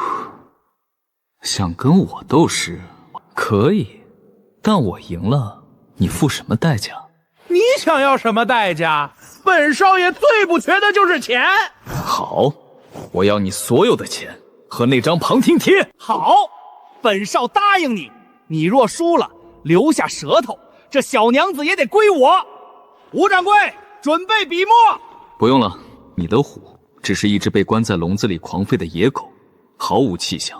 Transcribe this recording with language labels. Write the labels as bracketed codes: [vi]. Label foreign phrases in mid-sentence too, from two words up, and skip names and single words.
[zh] 想跟我鬥詩可以，但我贏了，你付什麼代價？你想要什麼代價？本少爺最不缺的就是錢。好，我要你所有的錢和那張旁聽帖。好，本少答應你。你若輸了，留下舌頭，這小娘子也得歸我。吳掌櫃，準備筆墨。不用了，你的虎只是一只被關在籠子裡狂吠的野狗，毫無氣象。